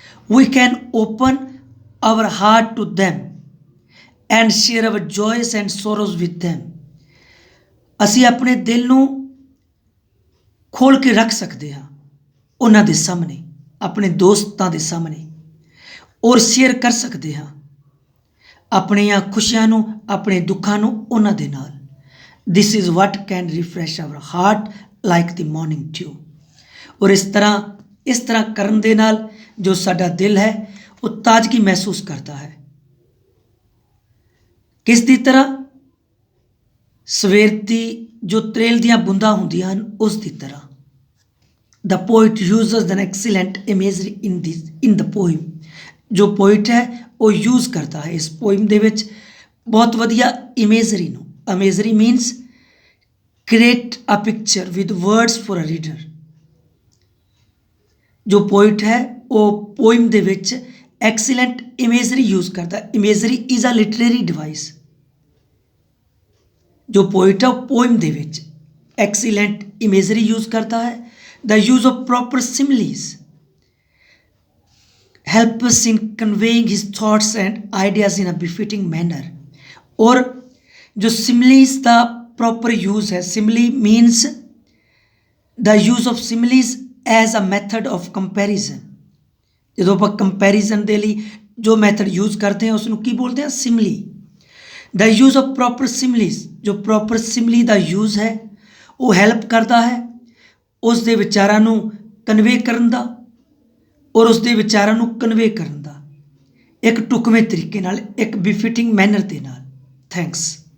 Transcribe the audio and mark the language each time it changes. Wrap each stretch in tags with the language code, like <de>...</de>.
<en>We can open our heart to them and share our joys and sorrows with them।</en> <pa>ਅਸੀਂ ਆਪਣੇ ਦਿਲ ਨੂੰ ਖੋਲ੍ਹ ਕੇ ਰੱਖ ਸਕਦੇ ਹਾਂ ਉਹਨਾਂ ਦੇ ਸਾਹਮਣੇ, ਆਪਣੇ ਦੋਸਤਾਂ ਦੇ ਸਾਹਮਣੇ, ਔਰ ਸ਼ੇਅਰ ਕਰ ਸਕਦੇ ਹਾਂ ਆਪਣੀਆਂ ਖੁਸ਼ੀਆਂ ਨੂੰ, ਆਪਣੇ ਦੁੱਖਾਂ ਨੂੰ ਉਹਨਾਂ ਦੇ ਨਾਲ।</pa> <en>This is what can refresh our heart like the morning dew।</en> <pa>ਔਰ ਇਸ ਤਰ੍ਹਾਂ ਕਰਨ ਦੇ ਨਾਲ ਜੋ ਸਾਡਾ ਦਿਲ ਹੈ ਉਹ ਤਾਜ਼ਗੀ ਮਹਿਸੂਸ ਕਰਦਾ ਹੈ। ਕਿਸ ਦੀ ਤਰ੍ਹਾਂ? ਸਵੇਰ ਦੀ ਜੋ ਤਰੇਲ ਦੀਆਂ ਬੂੰਦਾਂ ਹੁੰਦੀਆਂ ਹਨ ਉਸ ਦੀ ਤਰ੍ਹਾਂ।</pa> <en>The poet uses an excellent imagery in the poem।</en> <pa>ਜੋ ਪੋਇਟ ਹੈ ਉਹ ਯੂਜ਼ ਕਰਦਾ ਹੈ ਇਸ ਪੋਇਮ ਦੇ ਵਿੱਚ ਬਹੁਤ ਵਧੀਆ ਇਮੇਜਰੀ ਨੂੰ।</pa> <en>Imagery means create a picture with words for a reader।</en> <pa>ਜੋ ਪੋਇਟ ਹੈ ਉਹ ਪੋਇਮ ਦੇ ਵਿੱਚ ਐਕਸੀਲੈਂਟ ਇਮੇਜਰੀ ਯੂਜ਼ ਕਰਦਾ।</pa> <en>Imagery is a literary device.</en> <pa>ਜੋ ਪੋਇਟ ਹੈ ਉਹ ਪੋਇਮ ਦੇ ਵਿੱਚ ਐਕਸੀਲੈਂਟ ਇਮੇਜਰੀ ਯੂਜ਼ ਕਰਦਾ ਹੈ।</pa> <en>The use of proper similes help us in conveying his thoughts and ideas in a befitting manner।</en> <hi>और जो similes का proper use है,</hi> <en>simile means the use of similes as a method of comparison।</en> <pa>ਜਦੋਂ ਆਪਾਂ comparison ਦੇ ਲਈ ਜੋ ਮੈਥਡ ਯੂਜ਼ ਕਰਦੇ ਹਾਂ ਉਸ ਨੂੰ ਕੀ ਬੋਲਦੇ ਹਾਂ? ਸਿਮਲੀ।</pa> <en>the use of proper similes,</en> <pa>ਜੋ ਪ੍ਰੋਪਰ ਸਿਮਲੀ ਦਾ ਯੂਜ਼ ਹੈ ਉਹ ਹੈਲਪ ਕਰਦਾ ਹੈ ਉਸ ਦੇ ਵਿਚਾਰਾਂ ਨੂੰ ਕਨਵੇ ਕਰਨ ਦਾ, ਔਰ ਉਸ ਦੇ ਵਿਚਾਰਾਂ ਨੂੰ ਕਨਵੇ ਕਰਨ ਦਾ ਇੱਕ ਢੁਕਵੇਂ ਤਰੀਕੇ ਨਾਲ, ਇੱਕ ਬਿਫਿਟਿੰਗ ਮੈਨਰ ਦੇ ਨਾਲ। ਥੈਂਕਸ।</pa>